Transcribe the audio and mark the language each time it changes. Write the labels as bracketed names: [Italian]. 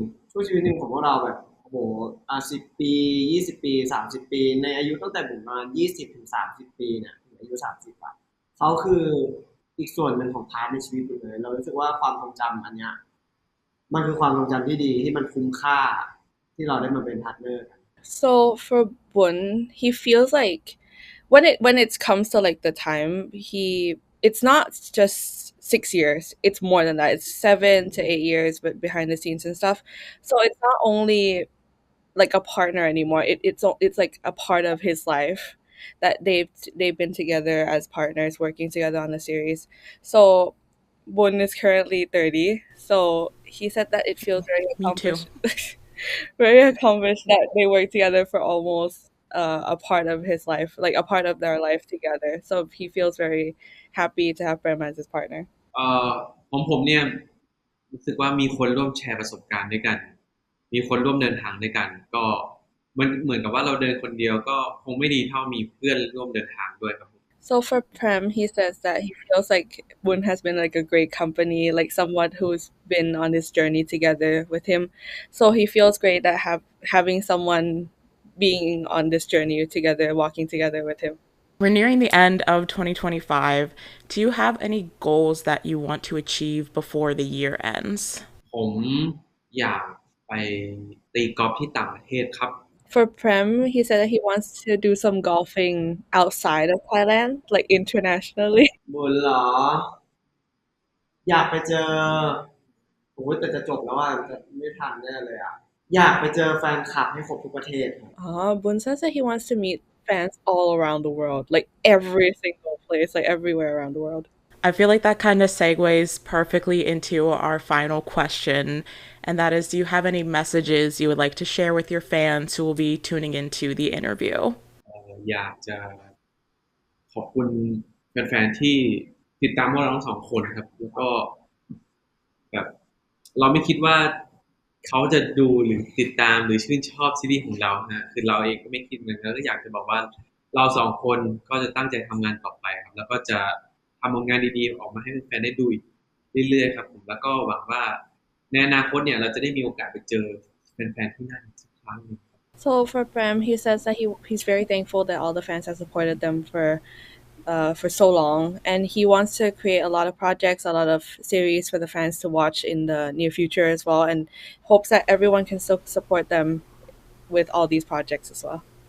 [Thai] ช่วงชีวิตหนึ่งของพวกเราแบบโอ้โห10 ปี20 ปี30 ปีในอายุตั้งแต่ประมาณ20-30 ปีเนี่ยถึงอายุ30อ่ะเขาคืออีกส่วนหนึ่งของพาร์ทในชีวิตเลยเรารู้สึกว่าความทรงจำอันเนี้ยมันคือความทรงจำที่ดีที่มันคุ้มค่าที่เราได้มาเป็นพาร์ทเนอร์กัน [English] So for Boun, he feels like when it comes to like the time, it's not just 6 years, it's more than that. It's 7 to 8 years but behind the scenes and stuff. So it's not only like a partner anymore. It's like a part of his life that they've been together as partners working together on the series. So Boun is currently 30. So he said that it feels very accomplished. Me too. Very accomplished that they work together for almost a part of his life, like a part of their life together. So he feels very happy to have Prem as his partner. [Thai] ของผมเนี่ยรู้สึกว่ามีคนร่วมแชร์ประสบการณ์ด้วยกันมีคนร่วมเดินทางด้วยกันก็มันเหมือนกับว่าเราเดินคนเดียวก็คงไม่ดีเท่ามีเพื่อนร่วมเดินทางด้วยครับ [English] So for Prem, he says that he feels like Boun has been like a great company, like someone who's been on this journey together with him. So he feels great that having someone being on this journey together, walking together with him. We're nearing the end of 2025. Do you have any goals that you want to achieve before the year ends? [Thai] ผมอยากไปตีกอล์ฟที่ต่างประเทศครับ [English] For Prem, he said that he wants to do some golfing outside of Thailand, like internationally. [Thai] บุญเหรออยากไปเจอโอ้ยแต่จะจบแล้วอ่ะจะไม่ทันแน่เลยอ่ะอยากไปเจอแฟนคลับให้ครบทุกประเทศ [English] Boun says that he wants to meet fans all around the world, like every single place, like everywhere around the world. I feel like that kind of segues perfectly into our final question, and that is, do you have any messages you would like to share with your fans who will be tuning into the interview? [Thai] อยากจะขอบคุณแฟนๆที่ติดตามพวกเราทั้งสองคนครับแล้วก็แบบเราไม่คิดว่าเขาจะดูหรือติดตามหรือชื่นชอบซีรีส์ของเรานะคือเราเองก็ไม่คิดเหมือนกันก็อยากจะบอกว่าเราสองคนก็จะตั้งใจทำงานต่อไปครับแล้วก็จะทำผลงานดีๆออกมาให้แฟนๆได้ดูเรื่อยๆครับผมแล้วก็หวังว่าในอนาคตเนี่ยเราจะได้มีโอกาสไปเจอแฟนๆที่นั่นสักครั้งนึง [English] So for Prem, he says that he's very thankful that all the fans have supported them for so long, and he wants to create a lot of projects, a lot of series for the fans to watch in the near future as well, and hopes that everyone can still support them with all these projects as well.